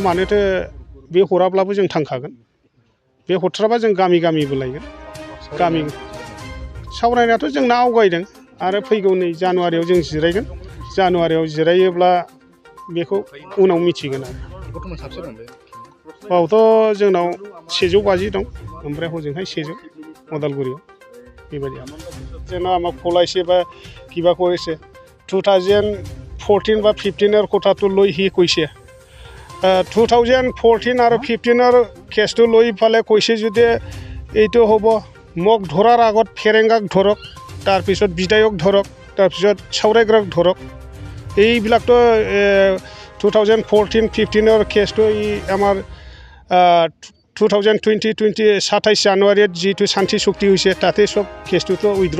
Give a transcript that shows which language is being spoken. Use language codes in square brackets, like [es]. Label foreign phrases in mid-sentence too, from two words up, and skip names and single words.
[brx] मानोथो बे हराब्लाबो जों थांखागोन बे हरथ्राबा जों गामिबो लायगोन गामि सावरायनायाथ' जोंना आवगायदों आरो फैगौ नै जानुवारियाव जों जिरायगोन जानुवारियाव जिरायोब्ला बेखौ उनाव मिथिगोन आरो बावथ' जोंनाव 150 दं ओमफ्राय हजोंहाय 100 उदालगुरियाव बेबायदि जोंना आमाक फलाইसे बा किबा [as] কৰিছে 2014 বা 15 কথাটো লৈ হি কৈছে 2014 আৰু 15 কেছটো লৈ ফালে কৈছে যদি এইটো হ'ব মোক ধৰাৰ আগত ফেৰেংগাক ধৰক তাৰপিছত বিধায়ক ধৰক তাৰপিছত সাউৰাইগ্ৰাক ধৰক এইবিলাকতো 2014 15 কেছটো আমাৰ 2020 27 জানুৱাৰীত যিটো শান্তি চুক্তি হৈছে তাতে সব কেছটোতো উইথড্ৰ